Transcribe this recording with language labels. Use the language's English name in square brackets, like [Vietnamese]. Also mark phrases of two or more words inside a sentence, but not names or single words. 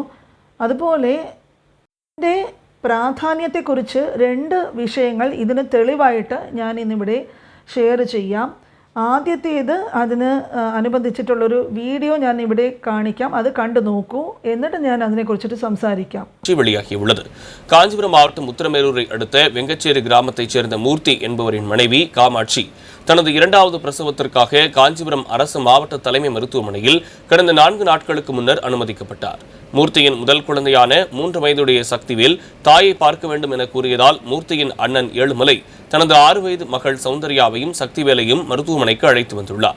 [Malayalam] അതുപോലെ ഇതിൻ്റെ പ്രാധാന്യത്തെക്കുറിച്ച് 2 വിഷയങ്ങൾ ഇതിന് തെളിവായിട്ട് ഞാൻ ഇന്നിവിടെ ഷെയർ ചെയ്യാം. ആദ്യത്തേത്, അതിന് അനുബന്ധിച്ചിട്ടുള്ളൊരു വീഡിയോ ഞാൻ ഇവിടെ കാണിക്കാം. അത് കണ്ടു നോക്കൂ, എന്നിട്ട് ഞാൻ അതിനെക്കുറിച്ചിട്ട് സംസാരിക്കാം. [Tamil] வெளியாகியுள்ளது. காஞ்சிபுரம் மாவட்டம் உத்திரமேரூரை அடுத்த வெங்கச்சேரி கிராமத்தைச் சேர்ந்த மூர்த்தி என்பவரின் மனைவி காமாட்சி தனது 2வது பிரசவத்திற்காக காஞ்சிபுரம் அரசு மாவட்ட தலைமை மருத்துவமனையில் கடந்த 4 நாட்களுக்கு முன்னர் அனுமதிக்கப்பட்டார். மூர்த்தியின் முதல் குழந்தையான 3 வயதுடைய சக்திவேல் தாயை பார்க்க வேண்டும் என கூறியதால் மூர்த்தியின் அண்ணன் ஏழுமலை தனது 6 வயது மகள் சௌந்தர்யாவையும் சக்திவேலையும் மருத்துவமனைக்கு அழைத்து வந்துள்ளார்.